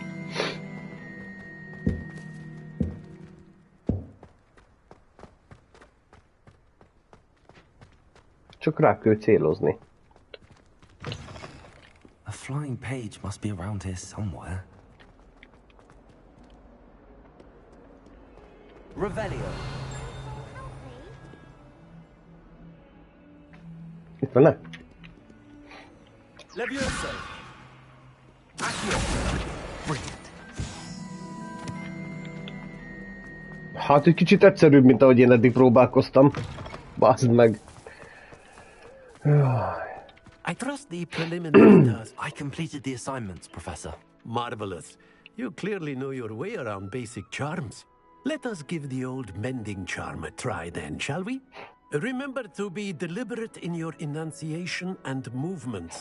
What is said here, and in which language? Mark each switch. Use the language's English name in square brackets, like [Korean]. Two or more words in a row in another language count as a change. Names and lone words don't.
[Hungarian] Csak rá kell célozni. [English] A flying page must be around here somewhere. Revelio. [Hungarian] Itt van, ne? Levioso. Accio. Hát egy kicsit egyszerűbb, mint ahogy én eddig próbálkoztam. Baszd meg. [English] I trust the preliminary tasks. I completed the assignments, Professor. Marvelous. You clearly know your way around basic charms. Let us give the old mending charm a try then, shall we? Remember to be deliberate in your enunciation and movements.